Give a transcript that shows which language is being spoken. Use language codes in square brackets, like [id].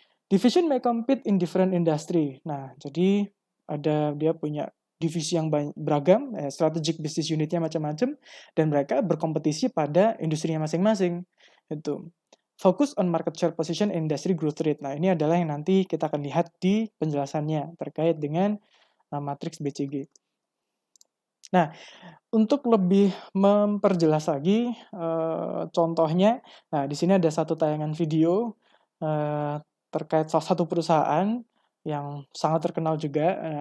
[en] Division may compete in different industry. [id] Nah, jadi dia punya divisi yang beragam, strategic business unitnya macam-macam, dan mereka berkompetisi pada industrinya masing-masing. Itu. [en] Focus on market share position and industry growth rate. [id] Nah, ini adalah yang nanti kita akan lihat di penjelasannya terkait dengan matriks BCG. Nah, untuk lebih memperjelas lagi contohnya, nah di sini ada satu tayangan video terkait salah satu perusahaan yang sangat terkenal juga.